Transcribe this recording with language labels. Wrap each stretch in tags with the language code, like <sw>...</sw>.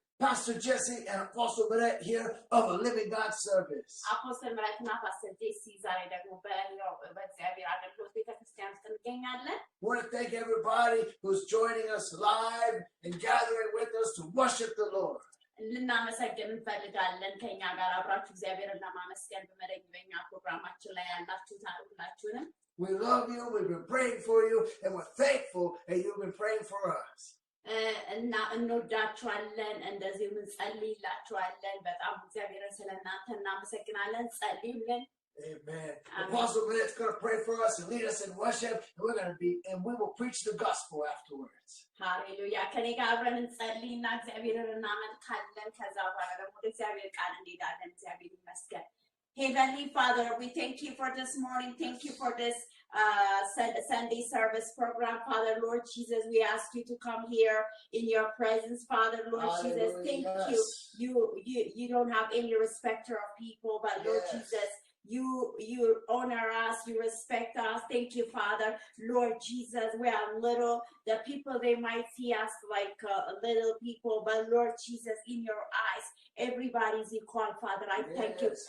<en>Pastor Jesse and Apostle Brett here of a Living God service.</en> <am>አፖስትል ምረትና ፓስተር ጄሲ ዛሬ ደግሞ በእግዚአብሔር አገልግሎት ቤተክርስቲያን ውስጥ እንገኛለን</am> <en>I want to thank everybody who's joining us live and gathering with us to worship the Lord.</en> <am>ልናመሰግን እንፈልጋለን ከኛ ጋር አብራችሁ እግዚአብሔርን ለማመስገን በመደበኛ ፕሮግራማችን ላይ ያላችሁት ሁላችሁንም</am> <en>We love you, we've been praying for you, and we're thankful that you've been praying for us.</en> <am>እና እንወዳችኋለን እንደዚሁም እንጸልይላችኋለን በጣም እግዚአብሔርን ስለናንተ እናመሰግናለን ጸልዩልን</am> <en>Amen. Apostle Brett's going to pray for us and lead us in worship, and we will preach the gospel afterwards. Hallelujah.</en> <am>ከኔ ጋር አብረን እንጸልይና እግዚአብሔርን እናመልካለን ከዛ በኋላ ደግሞ እግዚአብሔር ቃል እንሄዳለን እግዚአብሔር ይመስገን</am> <en>Heavenly Father, we thank you for this morning. Thank you for this Sunday service program, Father, Lord Jesus. We ask you to come here in your presence, Father, Lord Jesus. Thank you. You don't have any respecter of people, but Lord Jesus, you honor us, you respect us. Thank you, Father, Lord Jesus. We are little. The people, they might see us like little people, but Lord Jesus, in your eyes, everybody's equal, Father. I thank you.</en>